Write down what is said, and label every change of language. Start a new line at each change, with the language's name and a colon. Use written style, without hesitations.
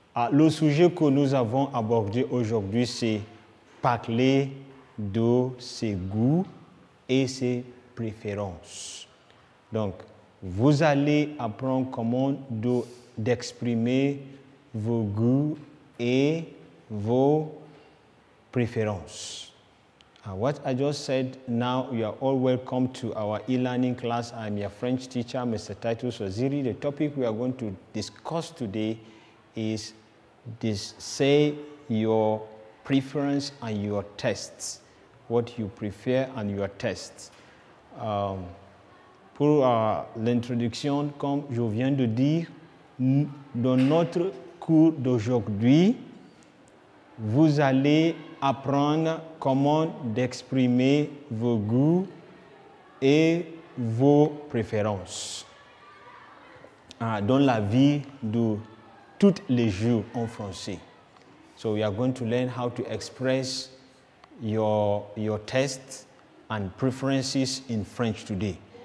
French: Le sujet que nous avons abordé aujourd'hui, c'est parler de ses goûts et ses préférences. Donc, vous allez apprendre comment d'exprimer vos goûts et vos preferences.
English: What I just said, now you are all welcome to our e-learning class. I'm your French teacher, Mr. Titus Waziri. The topic we are going to discuss today is say your preference and your tastes, what you prefer and your tastes.
French: Pour l'introduction, comme je viens de dire, dans notre cours d'aujourd'hui, vous allez apprendre comment d'exprimer vos goûts et vos préférences dans la vie de tous les jours en français.
English: So we are going to learn how to express your tastes and preferences in French today.